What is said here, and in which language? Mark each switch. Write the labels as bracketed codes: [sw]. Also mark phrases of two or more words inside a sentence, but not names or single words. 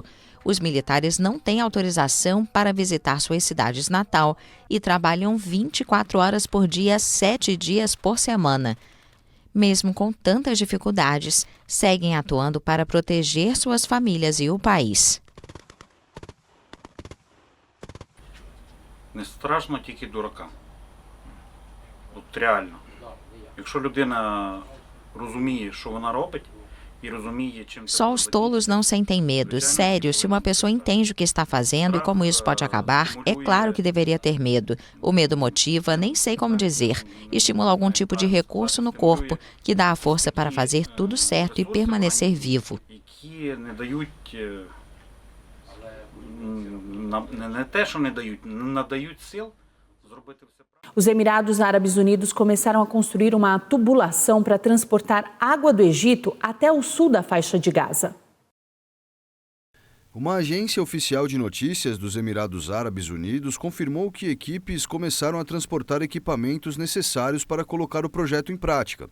[pt] Os militares não têm autorização para visitar suas cidades natal e trabalham 24 horas por dia, 7 dias por semana. Mesmo com tantas dificuldades, seguem atuando para proteger suas famílias e o país. [uk] Не страшно тільки дуракам. От реально. Якщо людина розуміє, що вона робить, e розуміє, чим це. [pt] Só os tolos não sentem medo. Sério, se uma pessoa entende o que está fazendo e como isso pode acabar, é claro que deveria ter medo. O medo motiva, nem sei como dizer, estimula algum tipo de recurso no corpo que dá a força para fazer tudo certo e permanecer vivo. [uk] Які не дають, не те, що не дають, надають сил зробити все. [pt] Os Emirados Árabes Unidos começaram a construir uma tubulação para transportar água do Egito até o sul da faixa de Gaza. Uma agência oficial de notícias dos Emirados Árabes Unidos confirmou que equipes começaram a transportar equipamentos necessários para colocar o projeto em prática.